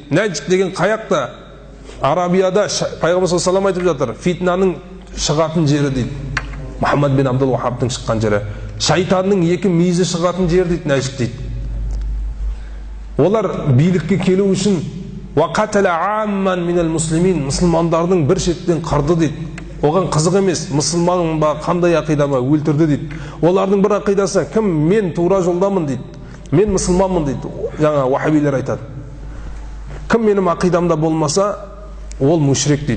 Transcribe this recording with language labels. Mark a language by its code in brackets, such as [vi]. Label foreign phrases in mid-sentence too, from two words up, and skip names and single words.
[kk] Нәжд деген қаяқта? Арабияда Пайғамбар [ar] صلى الله عليه [kk] айтып жатыр, фитнаның шығатын жері дейді. Мұхаммад бин Абдул-Вахабтың шыққан жері. Шайтанның екі мейізі шығатын жер дейді, Нәжд дейді. Олар билікке келу үшін [ar] وقاتل عامة من المسلمين, [kk] мұсылмандардың бір шеттен қырды дейді. Оған қызық емес, мұсылман ба, қандай ақида ма, өлтірді дейді. Олардың бір ақидасы, кім мен тура жолдамын дейді, мен мұсылманмын дейді. Жаңа вахабилер айтады. Кім менің ақидамда болмаса, ол мушрик дейді.